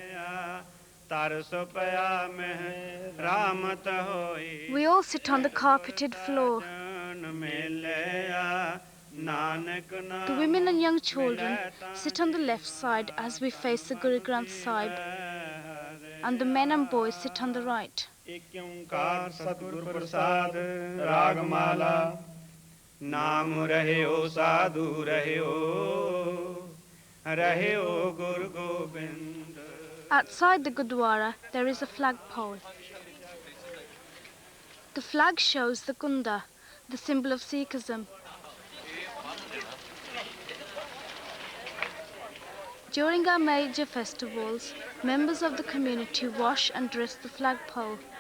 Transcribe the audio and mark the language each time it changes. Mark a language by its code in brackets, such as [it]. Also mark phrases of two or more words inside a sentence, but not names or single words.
[en] We all sit on the carpeted floor. The women and young children sit on the left side as we face the Guru Granth Sahib, and the men and boys sit on the right. [pa] ਨਾਮ ਰਹੇ ਓ ਸਾਧੂ ਰਹੇ ਓ ਗੁਰੂ ਗੋਬਿੰਦ. [en] Outside the Gurdwara there is a flagpole. The flag shows the Gunda, the symbol of Sikhism. During our major festivals, members of the community wash and dress the flagpole.